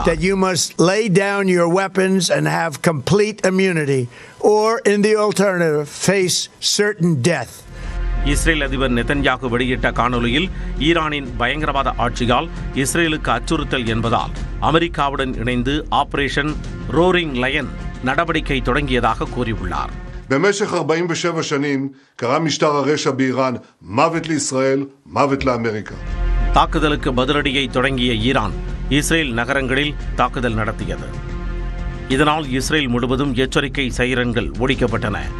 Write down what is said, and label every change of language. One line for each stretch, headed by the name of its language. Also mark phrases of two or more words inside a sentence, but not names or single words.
English: That you must lay down your weapons and have complete immunity, or in the alternative face certain death.
Tamil: இஸ்ரேல் அதிபர் நெதன்யாகு வெளியிட்ட காணொலியில் ஈரானின் பயங்கரவாத ஆட்சியால் இஸ்ரேலுக்கு அச்சுறுத்தல் என்பதால் அமெரிக்காவுடன் இணைந்து ஆபரேஷன் ரோரிங் லயன் நடவடிக்கை தொடங்கியதாக கூறியுள்ளார்.
Hebrew: במשך 47 שנים קרא משטר הרשע באיראן מוות לישראל, מוות לאמריקה.
Tamil: தாக்குதலுக்கு பதிலடியை தொடங்கிய ஈரான் இஸ்ரேல் நகரங்களில் தாக்குதல் நடத்தியது. இதனால் இஸ்ரேல் முழுவதும் எச்சரிக்கை சைரன்கள் ஒலிக்கப்பட்டன.